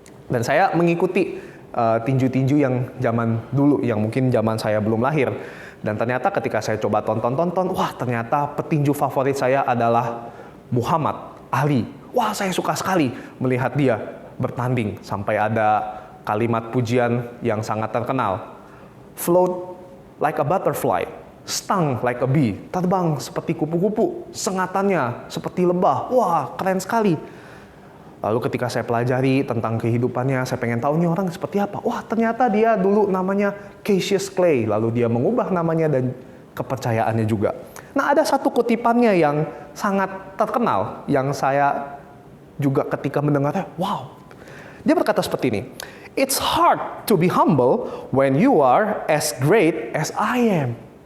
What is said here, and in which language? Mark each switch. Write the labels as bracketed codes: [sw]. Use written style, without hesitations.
[id] Dan saya mengikuti tinju-tinju yang zaman dulu, yang mungkin zaman saya belum lahir. Dan ternyata ketika saya coba tonton, wah ternyata petinju favorit saya adalah Muhammad Ali. Wah, saya suka sekali melihat dia bertanding. Sampai ada kalimat pujian yang sangat terkenal. [en] Float like a butterfly, stung like a bee. [id] Terbang seperti kupu-kupu, sengatannya seperti lebah. Wah, keren sekali. Lalu ketika saya pelajari tentang kehidupannya, saya pengen tahu nih orang seperti apa. Wah, ternyata dia dulu namanya Cassius Clay. Lalu dia mengubah namanya dan kepercayaannya juga. Nah, ada satu kutipannya yang sangat terkenal, yang saya juga ketika mendengarnya, wow. Dia berkata seperti ini. [en] It's hard to be humble when you are as great as I am.